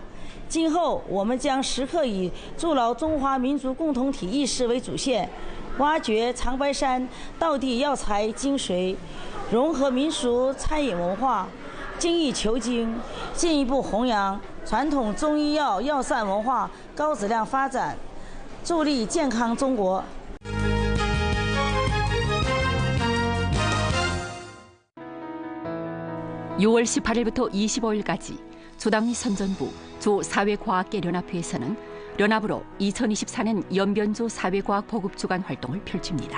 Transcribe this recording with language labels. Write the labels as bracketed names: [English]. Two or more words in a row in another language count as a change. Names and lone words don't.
[Chinese] 今后我们将时刻以筑牢中华民族共同体意识为主线，挖掘长白山道地药材精髓，融合民俗餐饮文化，精益求精，进一步弘扬传统中医药药膳文化高质量发展，助力健康中国。 [Korean] 6월 18일부터 25일까지 조당리 선전부 조사회과학계연합회에서는 연합으로 2024년 연변조 사회과학 보급 주간 활동을 펼칩니다.